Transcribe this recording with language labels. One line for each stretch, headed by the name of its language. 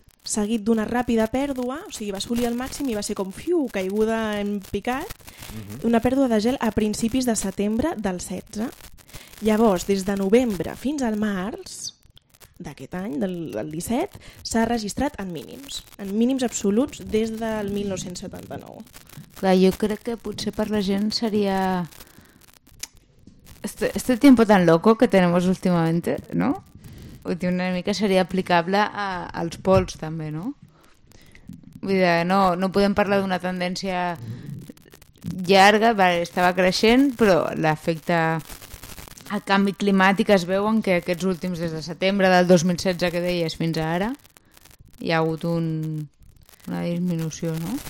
Catalan: seguit d'una ràpida pèrdua, o sigui, va assolir el màxim i va ser com, fiu, caiguda en picat, una pèrdua de gel a principis de setembre del 16. Llavors, des de novembre fins al març d'aquest any, del 17, s'ha registrat en mínims absoluts des del 1979. Clar, jo crec que potser per la gent seria...
Spanish: Este tiempo tan loco que tenemos últimamente, ¿no?
Catalan: Una mica seria aplicable als pols també, no? Vull dir, no podem parlar d'una tendència llarga, estava creixent, però l'efecte a canvi climàtic es veu en que aquests últims, des de setembre del 2016 que deies fins ara, hi ha hagut una disminució, no?